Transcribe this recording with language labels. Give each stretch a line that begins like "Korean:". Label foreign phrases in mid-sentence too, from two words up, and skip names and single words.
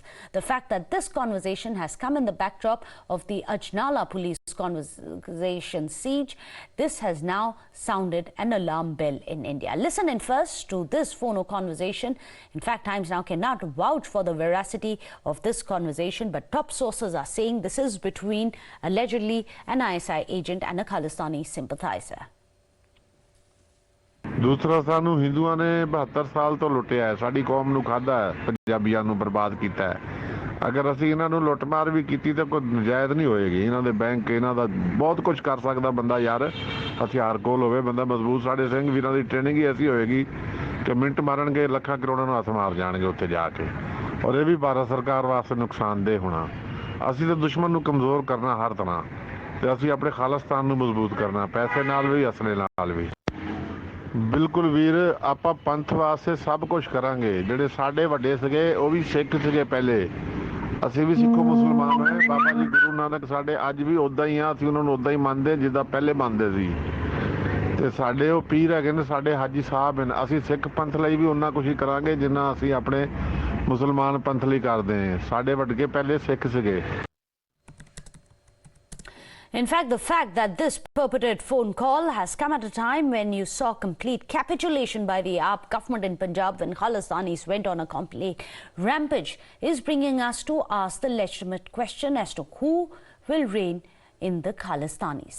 English: The fact that this conversation has come in the backdrop of the Ajanala police conversation siege, this has now sounded an alarm bell in India. Listen in first to this phono conversation. In fact, Times Now cannot vouch for the veracity of this conversation, but top sources are saying this is between allegedly an ISI agent and a Khalistani sympathizer.
Punjabi: ਦੂਸਰਾ ਸਾਨੂੰ ਹਿੰਦੂਆਂ ਨੇ 72 ਸਾਲ ਤੋ ਲੁਟਿਆ ਹੈ, ਸਾਡੀ ਕੌਮ ਨੂੰ ਖਾਧਾ ਹੈ, ਪੰਜਾਬੀਆਂ ਨੂੰ ਬਰਬਾਦ ਕੀਤਾ ਹੈ। ਅਗਰ ਅਸੀ ਇਨ੍ਹਾਂ ਨੂੰ ਲੁਟਮਾਰ ਭੀ ਕੀਤੀ ਤੋ ਕੋਈ ਨਜਾਇਜ਼ ਨਹੀਂ ਹੋਏਗੀ। ਇਨ੍ਹਾਂ ਦੇ ਬੈਂਕ ਇਨ੍ਹਾਂ ਦਾ ਬਹੁਤ ਕੁਝ ਕਰ ਸਕਦਾ ਬੰਦਾ ਯਾਰ, ਹਥਿਆਰ ਕੋਲ ਹੋਵੇ, ਬੰਦਾ ਮਜ਼ਬੂਤ। ਸਾਡੇ ਸਿੰਘ ਵੀਰਾਂ ਦੀ ਟ੍ਰੇਨਿੰਗ ਹੀ ਐਸੀ ਹੋਏਗੀ ਕਿ ਮਿੰਟ ਮਾਰਨਗੇ ਲਾਖਾਂ ਕਰੋੜਾਂ ਨੂੰ ਹਥ ਮਾਰ ਜਾਣਗੇ ਉੱਥੇ ਜਾਕੇ,
Hindi: और ये भी
Punjabi: ਭਾਰਤ ਸਰਕਾਰ ਵਾਸਤੇ ਨੁਕਸਾਨਦੇਹ ਹੋਨਾ। ਅਸੀਂ ਤਾਂ ਦੁਸ਼ਮਣ ਨੂੰ ਕਮਜ਼ੋਰ ਕਰਨਾ ਹਰ ਤਰ੍ਹਾਂ, ਤੇ ਅਸੀਂ ਆਪਣੇ ਖਾਲਿਸਤਾਨ ਨੂੰ ਮਜ਼ਬੂਤ ਕਰਨਾ, ਪੈਸੇ ਨਾਲ ਵੀ ਅਸਲੇ ਨਾਲ ਵੀ। ਬਿਲਕੁਲ ਵੀਰ, ਆਪਾਂ ਪੰਥ ਵਾਸਤੇ ਸਭ ਕੁਝ ਕਰਾਂਗੇ। ਜਿਹੜੇ ਸਾਡੇ ਵੱਡੇ ਸੀਗੇ ਉਹ ਵੀ ਸਿੱਖ ਸੀਗੇ ਪਹਿਲੇ, ਅਸੀਂ ਵੀ ਸਿੱਖੋ ਮੁਸਲਮਾਨ ਹੋਏ। ਬਾਬਾ ਜੀ ਗੁਰੂ ਨਾਨਕ ਸਾਡੇ ਅੱਜ ਵੀ ਉਦਾਂ ਹੀ ਆ, ਅਸੀਂ ਉਹਨਾਂ ਨੂੰ ਉਦਾਂ ਹੀ ਮੰਨਦੇ ਜਿੱਦਾਂ ਪਹਿਲੇ ਮੰਨਦੇ ਸੀ। ਤੇ ਸਾਡੇ ਉਹ ਪੀਰ ਹੈਗੇ ਨੇ, ਸਾਡੇ ਹਾਜੀ ਸਾਹਿਬ ਨੇ। ਅਸੀਂ ਸਿੱਖ ਪੰਥ ਲਈ ਵੀ ਉਹਨਾਂ ਕੁਝ ਹੀ ਕਰਾਂਗੇ ਜਿੰਨਾ ਅਸੀਂ ਆਪਣੇ ਮੁਸਲਮਾਨ ਪੰਥ ਲਈ ਕਰਦੇ ਹਾਂ। ਸਾਡੇ ਵੱਡੇ ਪਹਿਲੇ ਸਿੱਖ ਸੀਗੇ।
English: In fact, the fact that this purported phone call has come at a time when you saw complete capitulation by the AAP government in Punjab when Khalistanis went on a complete rampage is bringing us to ask the legitimate question as to who will reign in the Khalistanis.